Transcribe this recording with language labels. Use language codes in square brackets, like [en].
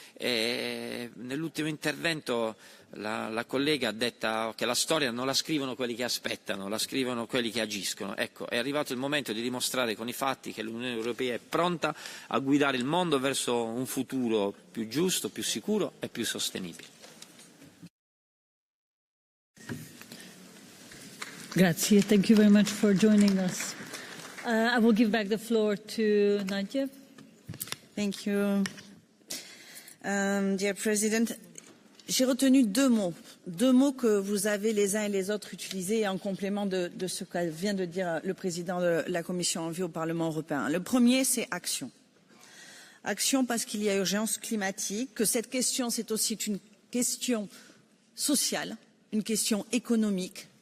[it] Nell'ultimo intervento la collega ha detto che la storia non la scrivono quelli che aspettano, la scrivono quelli che agiscono. Ecco, è arrivato il momento di dimostrare con i fatti che l'Unione Europea è pronta a guidare il mondo verso un futuro più giusto, più sicuro e più sostenibile. Grazie, [en] thank you very much for joining us. I will give back the floor to Nadia. Thank you, dear President. [fr] J'ai retenu deux mots que vous avez les uns et les autres utilisés en complément de ce que vient de dire le président de la Commission ENVI au Parlement européen. Le premier, c'est action. Action parce qu'il y a urgence climatique, que cette question, c'est aussi une question sociale, une question économique.